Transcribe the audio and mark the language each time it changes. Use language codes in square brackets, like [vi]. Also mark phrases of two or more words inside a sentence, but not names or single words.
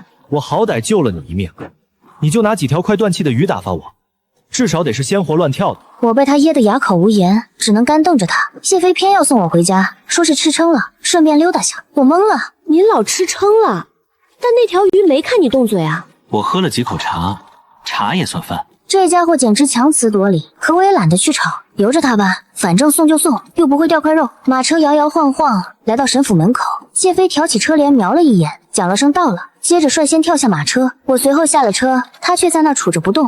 [zh] 我好歹救了你一命，你就拿幾條快斷氣的魚打發我，至少得是鮮活亂跳的。我被他噎得啞口無言，只能干瞪着他。謝飛偏要送我回家，說是吃撐了，順便溜達下。我懵了，您老吃撐了，但那條魚没看你動嘴啊。我喝了幾口茶，茶也算飯。這家伙簡直強詞奪理，可我也懶得去吵，由着他吧，反正送就送，又不會掉塊肉。馬車搖搖晃晃來到沈府門口，謝飛挑起車簾瞄了一眼，講了聲到了，接着率先跳下馬車。我隨後下了車，他卻在那杵着不動。